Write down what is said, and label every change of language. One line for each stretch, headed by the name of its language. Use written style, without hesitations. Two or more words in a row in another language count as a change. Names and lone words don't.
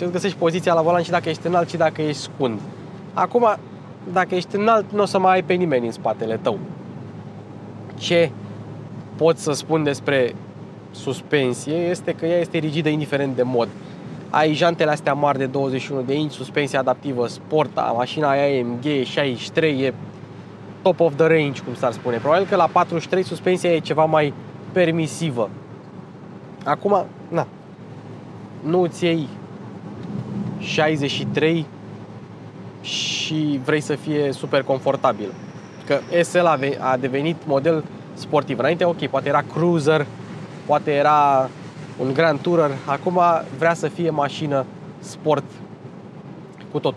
Romanian: Îți găsești poziția la volan și dacă ești înalt și dacă ești scund. Acum, dacă ești înalt, nu o să mai ai pe nimeni în spatele tău. Ce pot să spun despre suspensie este că ea este rigidă indiferent de mod. Ai jantele astea mari de 21 de inci, suspensie adaptivă sport, mașina aia AMG 63 e
English: top of the range,
Romanian: cum s-ar spune. Probabil că la 43 suspensia e ceva mai permisivă. Acum, na, nu îți iei 63 și vrei să fie super confortabil. că SL a devenit model sportiv. Înainte, ok, poate era cruiser, poate era un Grand Tourer, acum vrea să fie mașină sport cu totul.